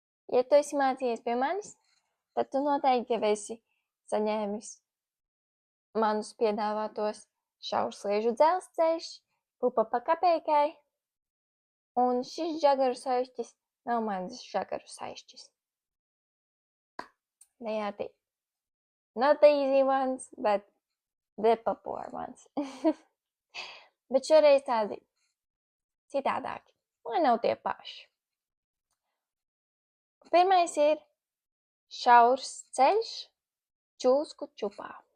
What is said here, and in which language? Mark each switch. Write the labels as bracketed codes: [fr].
[lv] Ja tu esi mācījies pie manis, tad tu noteikti jau esi saņēmis manus piedāvātos šaursliežu dzelzceļš, pupa pa kapeikai, un šis žagaru saišķis nav mans žagaru saišķis. [en] They are not the easy ones, but the popular ones. [lv] Bet šoreiz tādi citādāki, lai nav tie paši. Pirmais ir šaurs ceļš čūsku čupā.